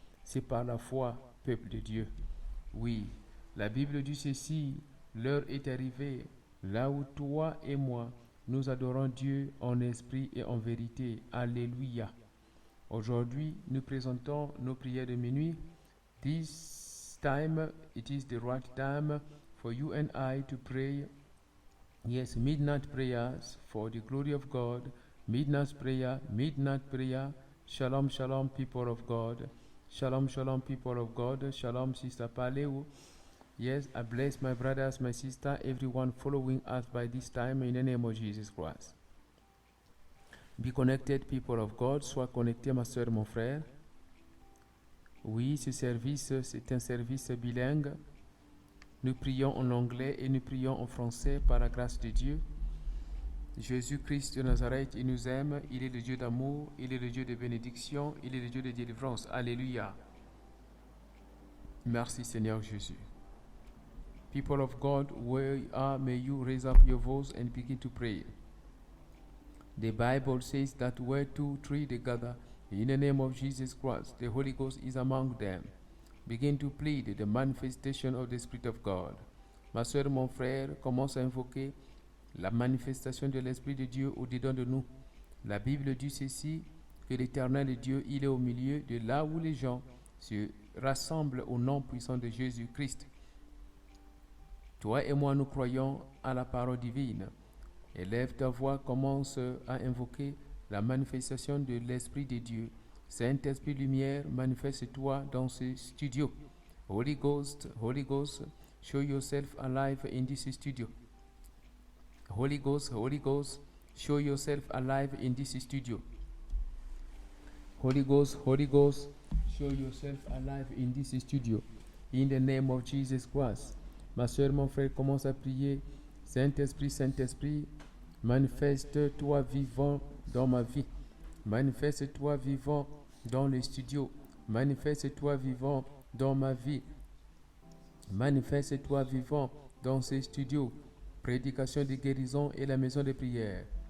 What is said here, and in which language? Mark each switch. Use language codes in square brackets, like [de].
[fr] C'est par la foi, peuple de Dieu. Oui, la Bible dit ceci, l'heure est arrivée, là où toi et moi, nous adorons Dieu en esprit et en vérité. Alléluia. Aujourd'hui, nous présentons nos prières de minuit. [en] This time, it is the right time for you and I to pray. Yes, midnight prayers for the glory of God. Midnight prayer. Shalom, shalom, people of God. Shalom, shalom, people of God. Shalom, Sister Paleo. Yes, I bless my brothers, my sister, everyone following us by this time in the name of Jesus Christ. Be connected, people of God. [fr] Sois connecté, ma soeur, mon frère. Oui, ce service, c'est un service bilingue. Nous prions en anglais et nous prions en français par la grâce de Dieu. Jésus-Christ de Nazareth, il nous aime, il est le Dieu d'amour, il est le Dieu de bénédiction, il est le Dieu de délivrance. Alléluia. Merci Seigneur Jésus. People of God, where you are, may you raise up your voice and begin to pray. The Bible says that where two, three they gather, in the name of Jesus Christ, the Holy Ghost is among them. Begin to plead the manifestation of the Spirit of God. Ma soeur, mon frère, commence à invoquer la manifestation de l'Esprit de Dieu au-dedans de nous. La Bible dit ceci, que l'Éternel Dieu, il est au milieu de là où les gens se rassemblent au nom puissant de Jésus-Christ. Toi et moi, nous croyons à la parole divine. Élève ta voix, commence à invoquer la manifestation de l'Esprit de Dieu. Saint-Esprit Lumière, manifeste-toi dans ce studio. [en] Holy Ghost, show yourself alive in this studio. Holy Ghost, show yourself alive in this studio. Holy Ghost, show yourself alive in this studio. In the name of Jesus Christ. [fr] Ma soeur, mon frère, commence à prier. Saint-Esprit, manifeste-toi vivant dans ma vie. Manifeste-toi vivant dans les studios. Manifeste-toi vivant dans ma vie. Manifeste-toi vivant dans ces studios. Prédication de guérison et la maison de prière.